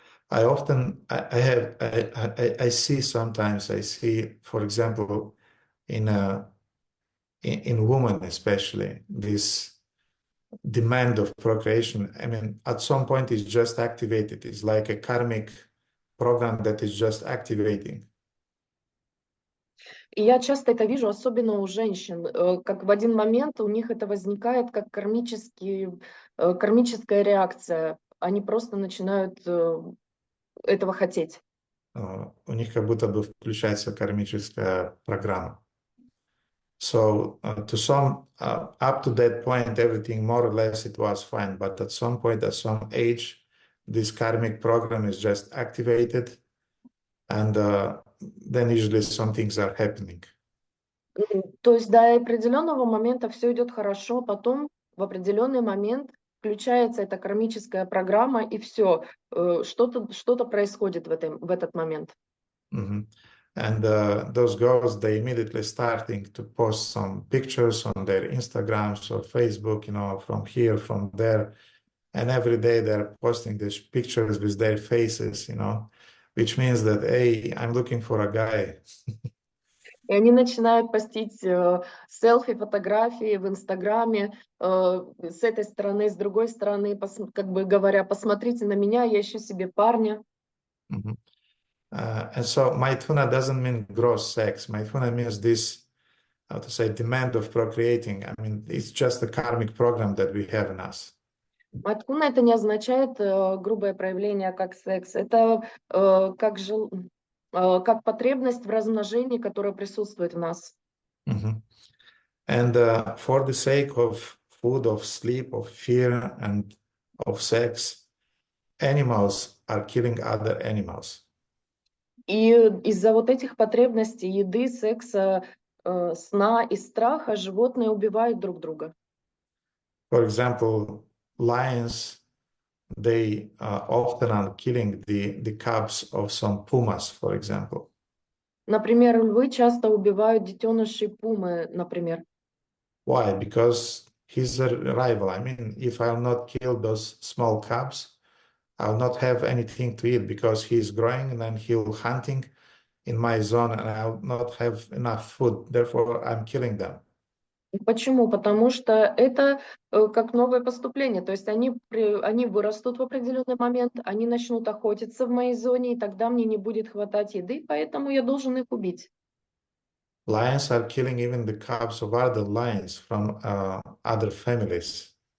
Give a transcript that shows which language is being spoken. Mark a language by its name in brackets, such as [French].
[English] I often I see sometimes I see, for example, in women especially, this demand of procreation. I mean, at some point it's just activated. It's like a karmic program that is just activating. [Russian] И я часто это вижу, особенно у женщин, как в один момент у них это возникает как кармическая реакция. Они просто начинают этого хотеть. У них как будто бы включается кармическая программа. [English] So to some, up to that point, everything more or less it was fine. But at some point, at some age, this karmic program is just activated, and then usually some things are happening. [Russian] То есть до определенного момента все идет хорошо, потом в определенный момент включается эта кармическая программа, и все, что-то происходит в этот момент. Mhm. [English] And those girls, they immediately starting to post some pictures on their Instagrams or Facebook, from here, from there. And every day they're posting these pictures with their faces, which means that, hey, I'm looking for a guy. [Russian] И они начинают постить селфи, фотографии в Инстаграме с этой стороны, с другой стороны, как бы говоря, посмотрите на меня, я ищу себе парня. Mhm. [English] And so Maithuna doesn't mean gross sex. Maithuna means this, how to say, demand of procreating. I mean, it's just a karmic program that we have in us. [Russian] Маткуна это не означает грубое проявление как секс, это как как потребность в размножении, которая присутствует в нас. Mhm. [English] And for the sake of food, of sleep, of fear, and of sex, animals are killing other animals. [Russian] И из-за вот этих потребностей еды, секса, сна и страха животные убивают друг друга. [English] For example, lions, they often are killing the cubs of some pumas, for example. [Russian] Например, львы часто убивают детенышей пумы, например. [English] Why? Because he's a rival. I mean, if I'll not kill those small cubs, I'll not have anything to eat because he's growing and then he'll hunting in my zone and I'll not have enough food. Therefore, I'm killing them. [Russian] Почему? Потому что это как новое поступление. То есть они вырастут в определенный момент, они начнут охотиться в моей зоне, и тогда мне не будет хватать еды, поэтому я должен их убить. [English] Lions are killing even the cubs of other lions from other families.